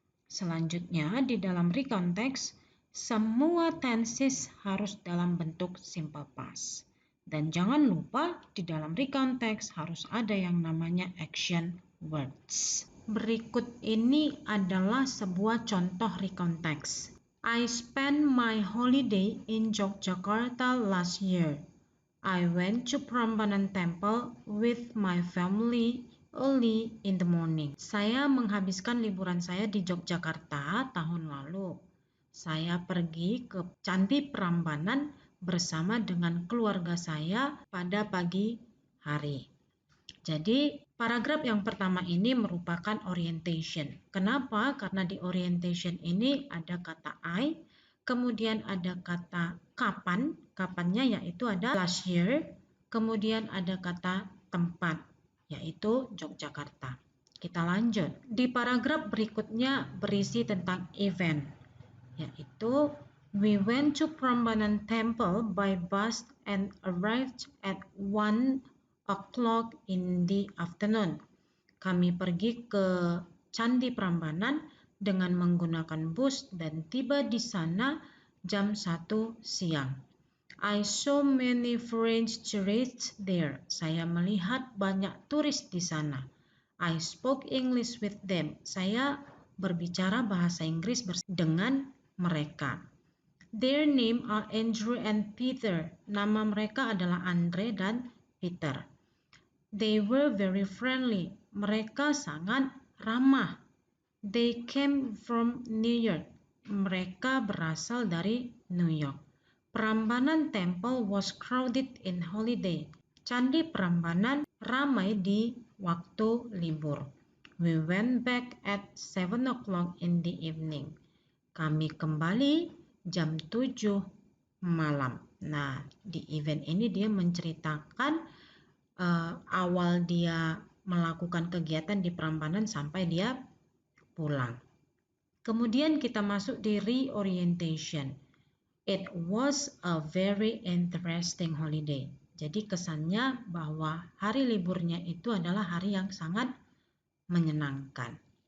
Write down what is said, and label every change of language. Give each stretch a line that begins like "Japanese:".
Indonesian: Selanjutnya di dalam recount text semua tenses harus dalam bentuk simple past. Dan jangan lupa di dalam recount text harus ada yang namanya action words. Berikut ini adalah sebuah contoh recount text.
English: I spent my holiday in Yogyakarta last year. I went to Prambanan Temple with my family early in the morning.
Indonesian: Saya menghabiskan liburan saya di Yogyakarta tahun lalu. Saya pergi ke Candi Prambanan bersama dengan keluarga saya pada pagi hari. Jadi paragraf yang pertama ini merupakan orientation. Kenapa? Karena di orientation ini ada kata I, kemudian ada kata kapan, kapannya yaitu ada
English: last year,
Indonesian: kemudian ada kata tempat, yaitu Yogyakarta. Kita lanjut. Di paragraf berikutnya berisi tentang event, yaitu
English: we went to Prambanan Temple by bus and arrived at 1 o'clock in the afternoon.
Indonesian: Kami pergi ke Candi Prambanan dengan menggunakan bus dan tiba di sana jam 1 siang.
English: I saw many French tourists there.
Indonesian: Saya melihat banyak turis di sana.
English: I spoke English with them.
Indonesian: Saya berbicara bahasa Inggris dengan mereka.
English: Their name are Andrew and Peter.
Indonesian: Nama mereka adalah Andre dan Peter.
English: They were very friendly.
Indonesian: Mereka sangat ramah.
English: They came from New York.
Indonesian: Mereka berasal dari New York.
English: Prambanan Temple was crowded in holiday.
Indonesian: Candi Prambanan ramai di waktu libur.
English: We went back at 7 o'clock in the evening.
Indonesian: Kami kembali jam 7 malam. Nah, di event ini dia menceritakan awal dia melakukan kegiatan di Prambanan sampai dia pulang. Kemudian kita masuk di reorientation.
English: It was a very interesting holiday.
Indonesian: Jadi kesannya bahwa hari liburnya itu adalah hari yang sangat menyenangkan.